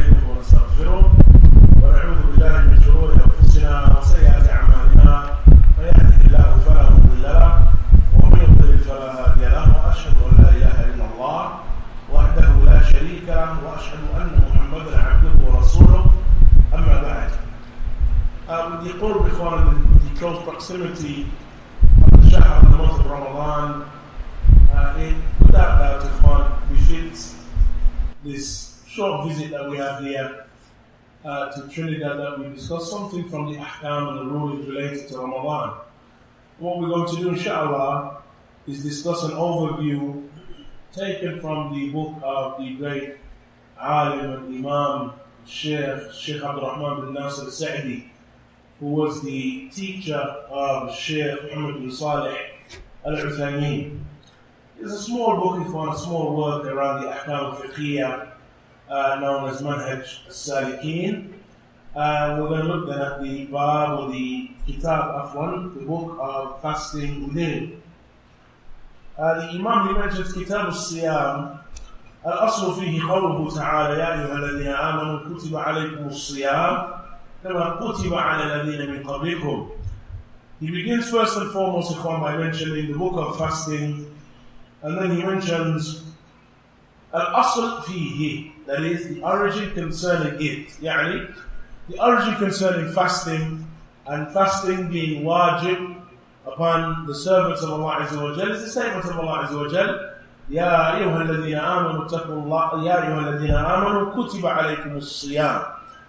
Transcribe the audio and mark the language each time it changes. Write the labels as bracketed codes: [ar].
[ar] ونستغفره ونعوذ بالله من شرور أنفسنا وسيئات أعمالنا من يهده الله فلا مضل له ومن يضلل فلا هادي له وأشهد أن لا إله إلا الله وحده لا شريك له وأشهد أن محمدا عبده ورسوله أما بعد. [en] With the qurb, the close proximity of the Shaykh of the month of Ramadan, it without doubt befits this short visit that we have here to Trinidad, that we discuss something from the ahkam and the rulings related to Ramadan. What we're going to do, inshallah, is discuss an overview taken from the book of the great alim and imam Shaykh Abdul-Wahhāb bin Sa'di, who was the teacher of Shaykh Muhammad bin Salih al-Uthaymeen. It's a small book, a small work around the ahkam fiqhiyya known as Manhaj al-Salikin. We're going to look then at the bab or the kitab the book of fasting within. The Imam, he mentions kitab al-siyam. [ar] الأصل فيه قوله تعالى يا أيها الذين آمنوا كتب عليكم الصيام كما كتب على الذين من قبلكم. [en] He begins first and foremost by mentioning the book of fasting, and then he mentions الأصل فيه, that is the origin concerning it, يعني the origin concerning fasting, and fasting being wajib upon the servants of Allah Azza wa Jal is the statement of Allah Azza wa Jal يا أيها الذين آمنوا اتقوا الله يا أيها الذين آمنوا كتب عليكم الصيام.